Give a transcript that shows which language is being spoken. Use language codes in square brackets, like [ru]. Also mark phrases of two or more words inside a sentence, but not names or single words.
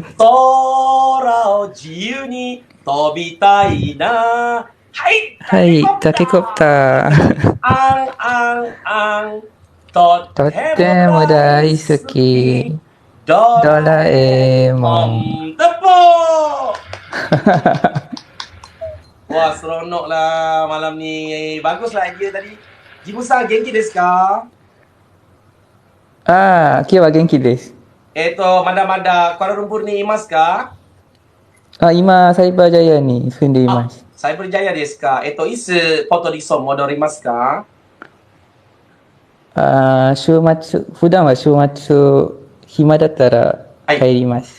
[ja] 空を自由に飛びたいな。はい、タケコプター。とっても大好き。ドラえもん。 [ms] Wah, seronok lah malam ni. Baguslah idea tadi. [ja] ジムさん、元気ですか? 今日は元気です。まだ Kuala Lumpur にいますか? 今、サイバージャイアに住んでいます。サイバージャイアですか？いつポートリソン戻りますか？普段は週末、暇だったら帰ります。